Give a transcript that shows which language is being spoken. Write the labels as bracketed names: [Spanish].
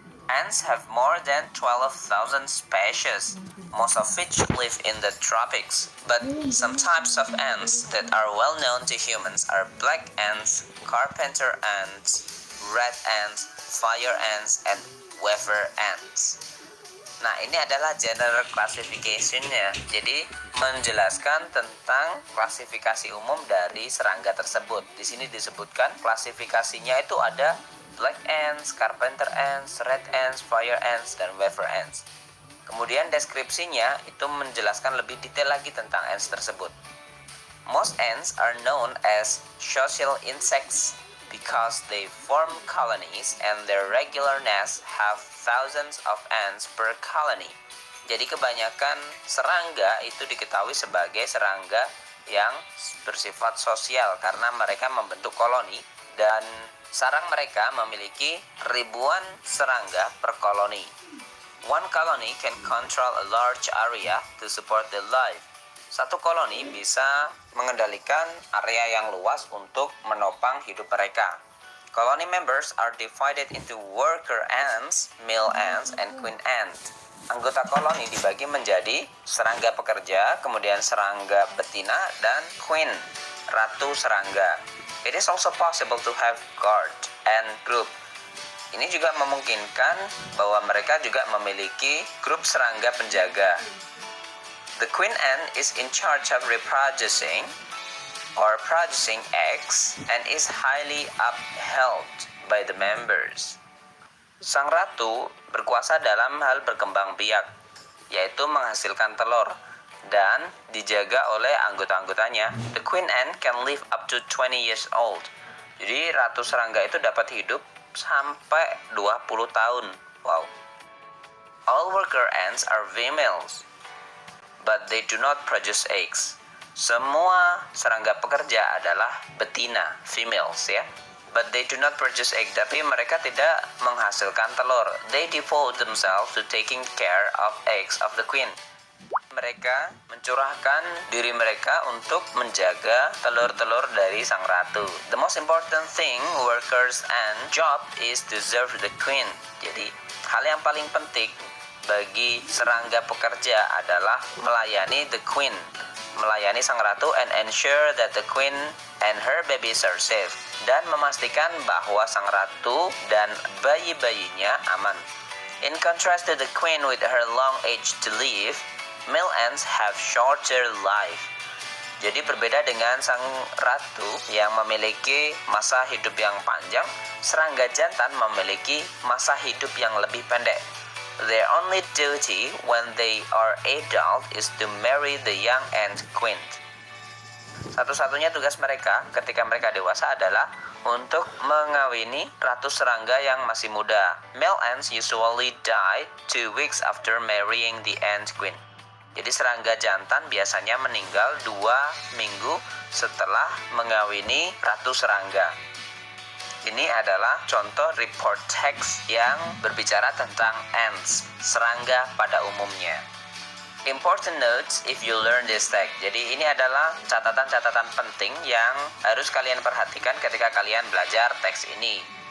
[English] Ants have more than 12,000 species, most of which live in the tropics. But some types of ants that are well known to humans are black ants, carpenter ants, red ants, fire ants, and weaver ants. [Indonesian] Nah, ini adalah general classification-nya. Jadi, menjelaskan tentang klasifikasi umum dari serangga tersebut. Di sini disebutkan klasifikasinya itu ada black ants, carpenter ants, red ants, fire ants, dan weaver ants. Kemudian deskripsinya itu menjelaskan lebih detail lagi tentang ants tersebut. [English] Most ants are known as social insects because they form colonies and their regular nests have thousands of ants per colony. [Indonesian] Jadi kebanyakan serangga itu diketahui sebagai serangga yang bersifat sosial karena mereka membentuk koloni dan sarang mereka memiliki ribuan serangga per koloni. [English] One colony can control a large area to support the life. [Indonesian] Satu koloni bisa mengendalikan area yang luas untuk menopang hidup mereka. [English] Colony members are divided into worker ants, male ants, and queen ant. [Indonesian] Anggota koloni dibagi menjadi serangga pekerja, kemudian serangga betina, dan queen, ratu serangga. [English] It is also possible to have guard and group. [Indonesian] Ini juga memungkinkan bahwa mereka juga memiliki grup serangga penjaga. [English] The queen ant is in charge of reproducing or producing eggs and is highly upheld by the members. [Indonesian] Sang ratu berkuasa dalam hal berkembang biak, yaitu menghasilkan telur, dan dijaga oleh anggota-anggotanya. [English] The queen ant can live up to 20 years old. [Indonesian] Jadi ratu serangga itu dapat hidup sampai 20 tahun. [English] Wow. All worker ants are females, but they do not produce eggs. [Indonesian] Semua serangga pekerja adalah betina, females ya. [English] But they do not produce egg, [Indonesian] tapi mereka tidak menghasilkan telur. [English] They devote themselves to taking care of eggs of the queen. [Indonesian] Mereka mencurahkan diri mereka untuk menjaga telur-telur dari sang ratu. [English] The most important thing workers and job is to serve the queen. [Indonesian] Jadi, hal yang paling penting bagi serangga pekerja adalah melayani the queen, melayani sang ratu, [English] and ensure that the queen and her babies are safe, [Indonesian] dan memastikan bahwa sang ratu dan bayi-bayinya aman. [English] In contrast to the queen with her long age to live, male ants have shorter life. [Indonesian] Jadi berbeda dengan sang ratu yang memiliki masa hidup yang panjang, serangga jantan memiliki masa hidup yang lebih pendek. [English] Their only duty when they are adult is to marry the young ant queen. [Indonesian] Satu-satunya tugas mereka ketika mereka dewasa adalah untuk mengawini ratu serangga yang masih muda. [English] Male ants usually die 2 weeks after marrying the ant queen. [Indonesian] Jadi serangga jantan biasanya meninggal 2 minggu setelah mengawini ratu serangga. Ini adalah contoh report text yang berbicara tentang ants, serangga pada umumnya. [English] Important notes if you learn this text. [Indonesian] Jadi ini adalah catatan-catatan penting yang harus kalian perhatikan ketika kalian belajar teks ini.